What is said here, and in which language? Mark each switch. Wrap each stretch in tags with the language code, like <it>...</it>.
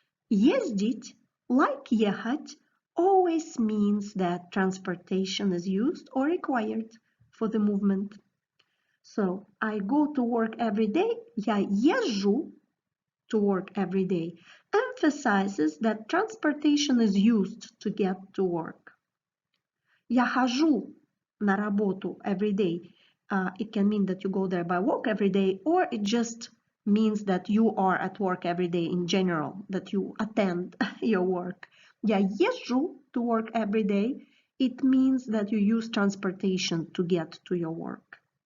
<en>Ездить, like ехать, always means that transportation is used or required for the movement. So, I go to work every day,</en> <ru>я езжу</ru> <en>to work every day, emphasizes that transportation is used to get to work.</en> <ru>Я хожу на работу</ru> <en>every day. It can mean that you go there by walk every day, or it just means that you are at work every day in general, that you attend your work.</en> <ru>Я езжу</ru> <en>to work every day. It means that you use transportation to get to your work.</en>